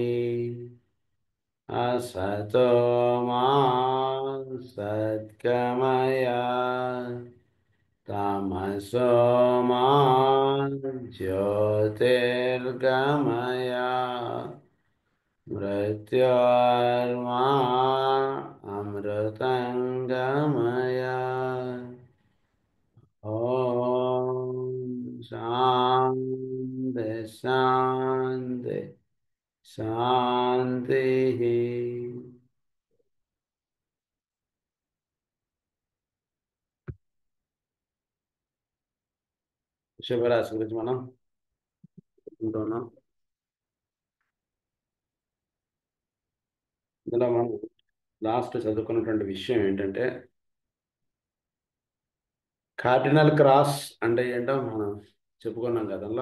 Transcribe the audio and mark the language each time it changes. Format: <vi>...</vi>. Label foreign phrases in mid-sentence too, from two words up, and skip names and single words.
<sa>असतो मा सद्गमय तमसो मा ज्योतिर्गमय मृत्योर्मा अमृतङ्गमय। ॐ शान्ति शान्ति शान्तिः।</sa> <te>శుభరాశి గురించి మనం చెప్పుకుంటున్నాం. ఇందులో మనం లాస్ట్ చదువుకున్నటువంటి విషయం ఏంటంటే</te> <en>cardinal cross</en> <te>అంటే ఏంటో మనం చెప్పుకున్నాం గతంలో.</te>